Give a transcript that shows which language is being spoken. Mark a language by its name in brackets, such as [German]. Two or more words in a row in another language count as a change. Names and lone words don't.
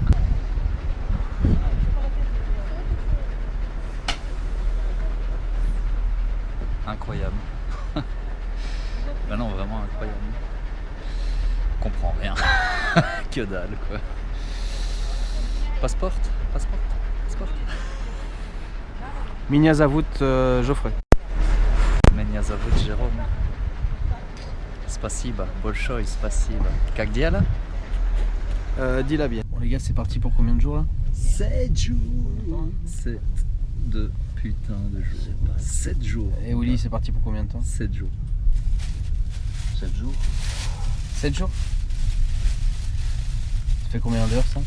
[French] Incroyable. Ben non, vraiment incroyable. On comprend rien. Que dalle, quoi. Passeport. [Russian] Меня зовут, Geoffrey. Меня зовут Jérôme. Spasiba, большое спасибо. Как дело? [French] Dis-la bien. Bon les gars, c'est parti pour combien de jours là? 7 jours. 7 de putain de jours. 7 jours. Et Oli, c'est parti pour combien de temps? 7 jours. 7 jours. 7 jours? Ça fait combien d'heures ça?